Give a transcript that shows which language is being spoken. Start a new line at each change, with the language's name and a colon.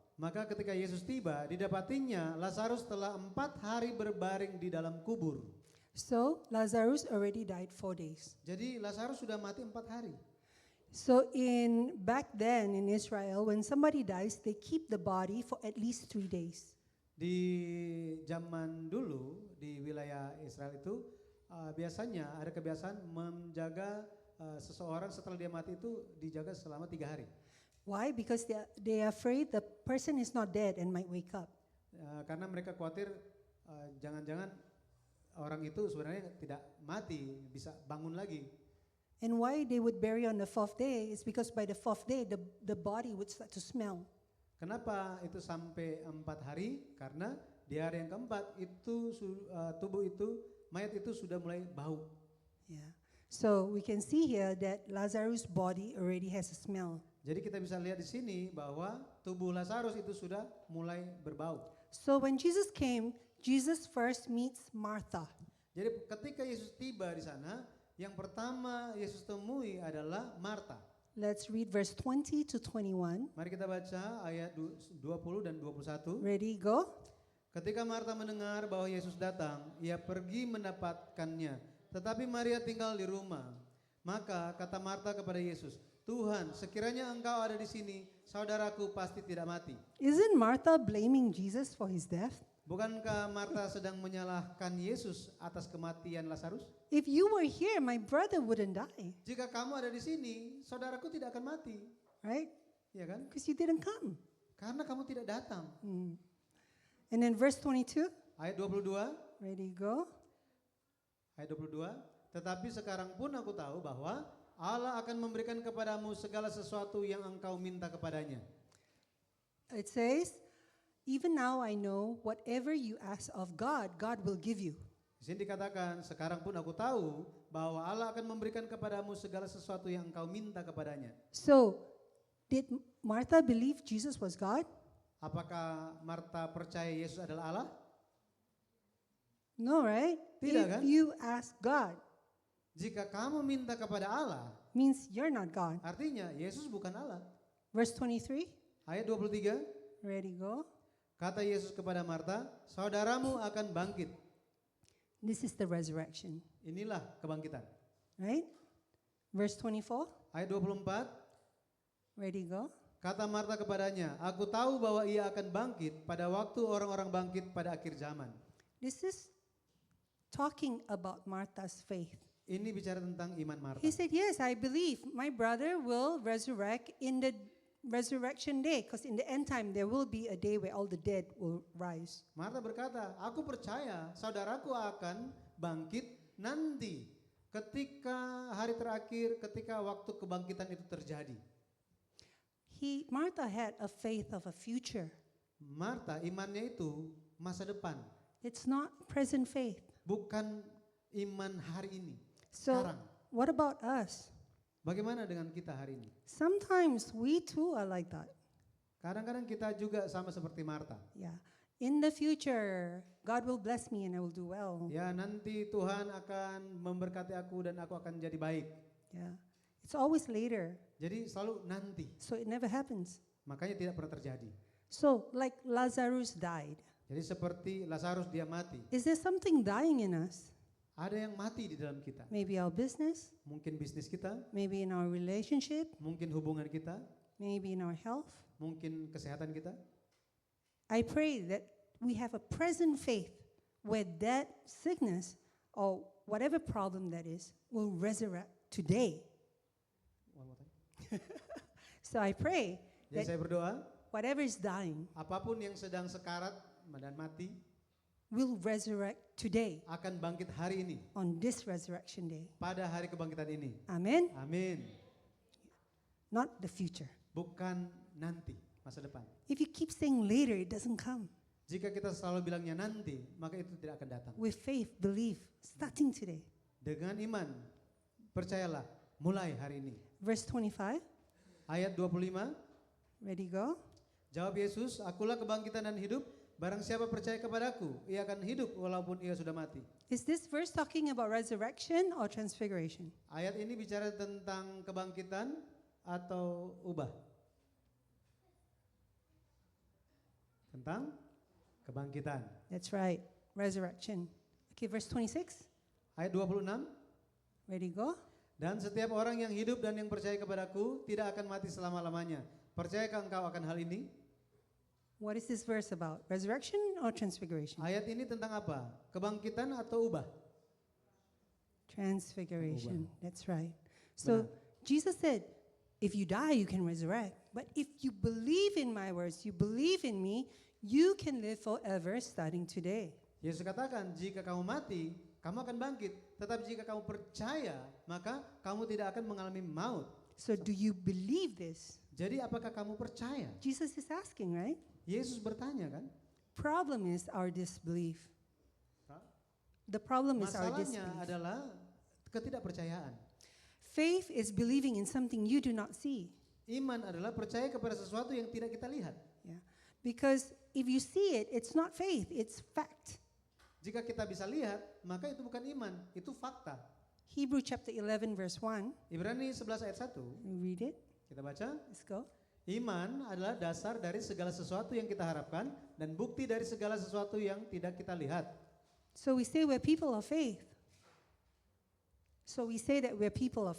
Indonesian: Maka ketika Yesus tiba, didapatinya Lazarus telah 4 hari berbaring di dalam kubur.
English: So Lazarus already died 4 days.
Indonesian: Jadi Lazarus sudah mati 4 hari.
English: So in back then in Israel, when somebody dies, they keep the body for at least 3 days.
Indonesian: Di zaman dulu di wilayah Israel itu biasanya ada kebiasaan menjaga seseorang setelah dia mati itu dijaga selama 3 hari.
English: Why? Because they are afraid the person is not dead and might wake up.
Indonesian: Karena mereka khawatir jangan-jangan orang itu sebenarnya tidak mati, bisa bangun lagi.
English: And why they would bury on the 4th day is because by the 4th day the body would start to smell.
Indonesian: Kenapa itu sampai 4 hari? Karena di hari yang keempat itu tubuh itu, mayat itu sudah mulai bau.
English: Yeah. So we can see here that Lazarus' body already has a smell.
Indonesian: Jadi kita bisa lihat di sini bahwa tubuh Lazarus itu sudah mulai berbau.
English: So when Jesus came, Jesus first meets Martha.
Indonesian: Jadi ketika Yesus tiba di sana, yang pertama Yesus temui adalah Marta.
English: Let's read verse 20 to 21.
Indonesian: Mari kita baca ayat 20 dan 21.
English: Ready, go.
Indonesian: Ketika Marta mendengar bahwa Yesus datang, ia pergi mendapatkannya. Tetapi Maria tinggal di rumah. Maka kata Marta kepada Yesus, Tuhan, sekiranya engkau ada di sini, saudaraku pasti tidak mati.
English: Isn't Martha blaming Jesus for his death?
Indonesian: Bukankah Marta sedang menyalahkan Yesus atas kematian Lazarus?
English: If you were here, my brother wouldn't die,
Indonesian: Jika kamu ada di sini, saudaraku tidak akan mati.
English: right?
Indonesian: Ya kan?
English: Because you didn't come.
Indonesian: Karena kamu tidak datang.
English: And then verse 22.
Indonesian: Ayat 22.
English: Ready, go.
Indonesian: Ayat 22. Tetapi sekarang pun aku tahu bahwa Allah akan memberikan kepadamu segala sesuatu yang engkau minta kepadanya.
English: It says, even now I know whatever you ask of God, God will give you.
Indonesian: Di sini dikatakan, sekarang pun aku tahu bahwa Allah akan memberikan kepadamu segala sesuatu yang engkau minta kepadanya.
English: So, did Martha believe Jesus was God?
Indonesian: Apakah Marta percaya Yesus adalah Allah?
English: No, right?
Indonesian: Tidak,
English: If
Indonesian: kan?
English: you ask God,
Indonesian: Jika kamu minta kepada Allah,
English: means you're not God.
Indonesian: artinya Yesus bukan Allah.
English: Verse 23.
Indonesian: Ayat 23,
English: Ready, go.
Indonesian: kata Yesus kepada Marta, saudaramu akan bangkit.
English: This is the resurrection,
Indonesian: Inilah kebangkitan.
English: right? Verse 24.
Indonesian: Ayat 24,
English: Ready, go.
Indonesian: kata Marta kepadanya, aku tahu bahwa ia akan bangkit pada waktu orang-orang bangkit pada akhir zaman.
English: This is talking about Martha's faith.
Indonesian: Ini bicara tentang iman Marta.
English: He said, yes, I believe my brother will resurrect in the resurrection day, because in the end time there will be a day where all the dead will rise.
Indonesian: Marta berkata, aku percaya saudaraku akan bangkit nanti ketika hari terakhir, ketika waktu kebangkitan itu terjadi.
English: Martha had a faith of a future.
Indonesian: Marta imannya itu masa depan,
English: It's not present faith.
Indonesian: bukan iman hari ini.
English: So
Indonesian: Sekarang,
English: what about us?
Indonesian: bagaimana dengan kita hari ini?
English: Sometimes we too are like that.
Indonesian: Kadang-kadang kita juga sama seperti Marta.
English: Yeah. In the future, God will bless me and I will do well.
Indonesian: Ya, nanti Tuhan akan memberkati aku dan aku akan jadi baik.
English: Yeah. It's always later,
Indonesian: Jadi selalu nanti.
English: so it never happens.
Indonesian: Makanya tidak pernah terjadi.
English: So, like Lazarus died,
Indonesian: Jadi seperti Lazarus dia mati.
English: is there something dying in us?
Indonesian: Ada yang mati di dalam kita.
English: Maybe our business,
Indonesian: Mungkin bisnis kita,
English: maybe in our relationship,
Indonesian: mungkin hubungan kita,
English: maybe in our health.
Indonesian: mungkin kesehatan kita.
English: I pray that we have a present faith where that sickness or whatever problem that is will resurrect today. One more time. So I pray
Indonesian: Jadi
English: that
Indonesian: saya berdoa,
English: whatever is dying
Indonesian: apapun yang sedang sekarat dan mati
English: will resurrect today
Indonesian: akan bangkit hari ini,
English: on this resurrection day.
Indonesian: pada hari kebangkitan ini.
English: Amen.
Indonesian: Amin.
English: Not the future.
Indonesian: Bukan nanti, masa depan.
English: If you keep saying later, it doesn't come.
Indonesian: Jika kita selalu bilangnya nanti, maka itu tidak akan datang.
English: With faith, believe, starting today.
Indonesian: Dengan iman, percayalah, mulai hari ini.
English: Verse 25,
Indonesian: Ayat 25,
English: ready, go.
Indonesian: jawab Yesus, akulah kebangkitan dan hidup, barang siapa percaya kepadaku, ia akan hidup walaupun ia sudah mati.
English: Is this verse talking about resurrection or transfiguration?
Indonesian: Ayat ini bicara tentang kebangkitan atau ubah? Tentang kebangkitan.
English: That's right, resurrection. Okay, verse 26,
Indonesian: Ayat 26,
English: ready, go.
Indonesian: dan setiap orang yang hidup dan yang percaya kepadaku tidak akan mati selama-lamanya. Percayakah engkau akan hal ini?
English: What is this verse about? Resurrection or transfiguration?
Indonesian: Ayat ini tentang apa? Kebangkitan atau ubah?
English: Transfiguration, that's right. So Jesus said, if you die, you can resurrect. But if you believe in my words, you believe in me, you can live forever starting today.
Indonesian: Yesus katakan, jika kamu mati, kamu akan bangkit. Tetapi jika kamu percaya, maka kamu tidak akan mengalami maut.
English: So do you believe this?
Indonesian: Jadi apakah kamu percaya?
English: Jesus is asking, right?
Indonesian: Yesus bertanya kan?
English: Problem is our disbelief. The problem is our
Indonesian: Masalahnya
English: disbelief.
Indonesian: adalah ketidakpercayaan.
English: Faith is believing in something you do not see.
Indonesian: Iman adalah percaya kepada sesuatu yang tidak kita lihat.
English: Yeah. Because if you see it, it's not faith, it's fact.
Indonesian: Jika kita bisa lihat, maka itu bukan iman, itu fakta.
English: Hebrew chapter 11 verse 1.
Indonesian: Ibrani 11 ayat 1,
English: Read it.
Indonesian: kita baca.
English: Let's go.
Indonesian: Iman adalah dasar dari segala sesuatu yang kita harapkan dan bukti dari segala sesuatu yang tidak kita lihat.
English: So we say we're people of faith. So we say that we're people of